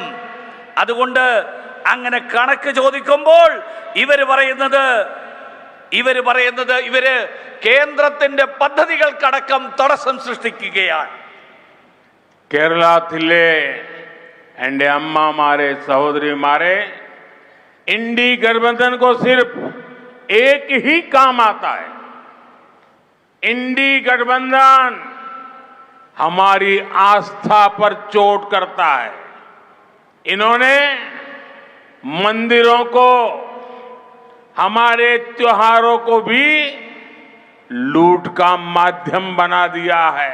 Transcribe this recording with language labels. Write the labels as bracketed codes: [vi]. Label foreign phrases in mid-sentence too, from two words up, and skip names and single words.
[ml] അതുകൊണ്ട് അങ്ങനെ കണക്ക് ചോദിക്കുമ്പോൾ ഇവര് കേന്ദ്രത്തിന്റെ പദ്ധതികൾക്കടക്കം തടസ്സം സൃഷ്ടിക്കുകയാണ്. കേരളത്തിലെ എൻ്റെ അമ്മമാരെ, സഹോദരിമാരെ, [hi] इंडी गठबंधन को सिर्फ एक ही काम आता है। इंडी गठबंधन हमारी आस्था पर चोट करता है। इन्होंने मंदिरों को, हमारे त्योहारों को भी लूट का माध्यम बना दिया है।